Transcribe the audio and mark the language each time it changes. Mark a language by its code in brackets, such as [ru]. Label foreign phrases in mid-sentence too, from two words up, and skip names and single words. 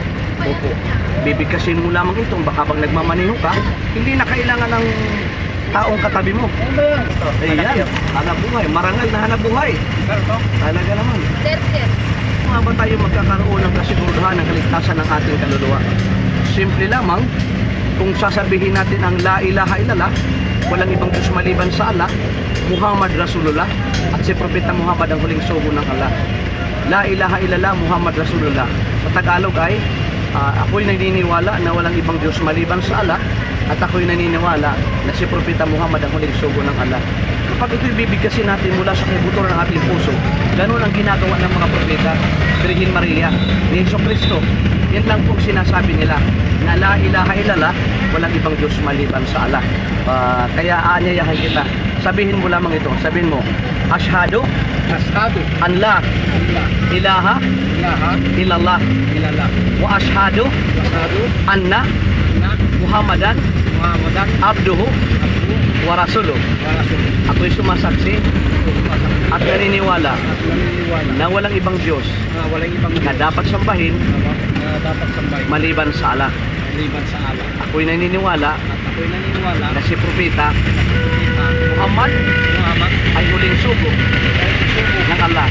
[tl] Opo, bibigkasin mo lamang itong baka bang nagmamaniho ka, hindi na kailangan ng taong katabi mo. Ayan, hanap buhay, marangal na hanap buhay. Talaga naman. Kung ba tayo magkakaroon ng kasiguraduhan ng kaligtasan ng ating kaluluwa? Simple lamang, kung sasabihin natin ang [ar] لا إله إلا الله, [tl] walang ibang Diyos maliban sa Allah, [ar] محمد رسول الله, [tl] at si Propeta Muhammad ang huling sugo ng Allah. [ar] لا إله إلا الله، محمد رسول الله. [tl] Sa Tagalog ay, ako'y naniniwala na walang ibang Diyos maliban sa Allah, at ako'y naniniwala na si Propeta Muhammad ang huling sugo ng Allah. Kapag ito'y bibigkasin natin mula sa kibutor ng ating puso, ganun ang ginagawa ng mga propeta, Virgin Maria, ni Jesucristo. Yan lang pong sinasabi nila, na [ar] لا إله إلا الله, [tl] walang ibang Diyos maliban sa Allah. Kaya aanyayahan kita, sabihin mo lamang ito, sabihin mo, [ar] أشهد أن لا إله إلا الله وأشهد أن محمدا عبده ورسوله. [tl] Ako'y sumasaksi at naniniwala na walang ibang Diyos na dapat sambahin maliban sa Allah. Ako'y naniniwala na si Propeta Muhammad ay huling sugo ng Allah.